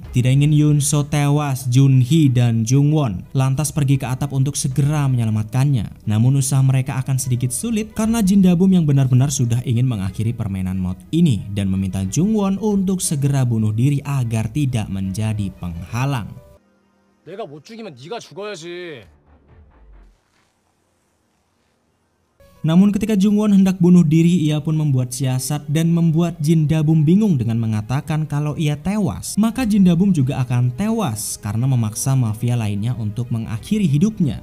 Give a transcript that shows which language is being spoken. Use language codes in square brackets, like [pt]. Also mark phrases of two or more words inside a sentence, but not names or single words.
[id] Tidak ingin Yunso tewas, Junhee dan Jungwon lantas pergi ke atap untuk segera menyelamatkannya. Namun usaha mereka akan sedikit sulit karena Jindabum yang benar-benar sudah ingin mengakhiri permainan mod ini dan meminta Jungwon untuk segera bunuh diri agar tidak menjadi penghalang. [ko] 내가 못 죽이면 네가 죽어야지. [id] Namun ketika Jungwon hendak bunuh diri, ia pun membuat siasat dan membuat Jindabum bingung dengan mengatakan kalau ia tewas, maka Jindabum juga akan tewas karena memaksa mafia lainnya untuk mengakhiri hidupnya.